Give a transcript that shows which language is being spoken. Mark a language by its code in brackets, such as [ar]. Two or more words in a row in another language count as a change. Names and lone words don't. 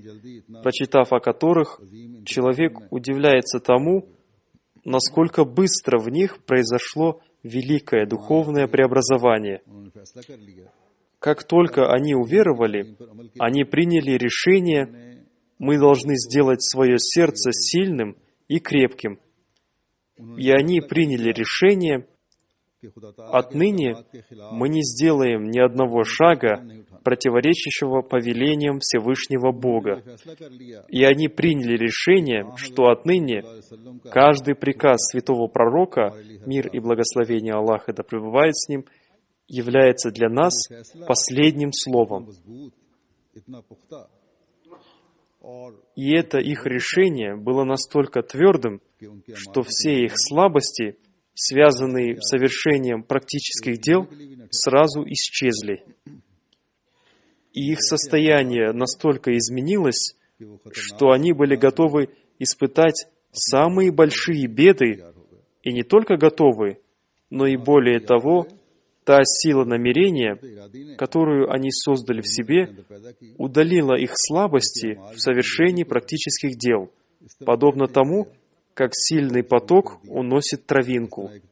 [ur] جلدی اتنا [ru] прочитав о которых, человек удивляется тому, насколько быстро в них произошло великое духовное преобразование. [ur] انہوں نے فیصلہ کر لیا [ru] Как только они уверовали, они приняли решение: мы должны сделать свое сердце сильным и крепким. И они приняли решение: [ur] کہ خدا تعالیٰ [ru] отныне [ur] کے خلاف [ru] мы не сделаем ни одного шага, противоречащего повелениям Всевышнего Бога. [ur] فیصلہ کر لیا [ru] И они приняли решение, что отныне [ur] وسلم کا [ru] каждый приказ святого пророка, мир и благословение Аллаха да пребывает с ним, является для нас последним словом. [ur] مضبوط اتنا پختہ [ru] И это их решение было настолько твердым, что все их слабости, связанные с совершением практических дел, сразу исчезли. И их состояние настолько изменилось, что они были готовы испытать самые большие беды, и не только готовы, но и более того, та сила намерения, которую они создали в себе, удалила их слабости в совершении практических дел, подобно тому, как сильный поток уносит травинку.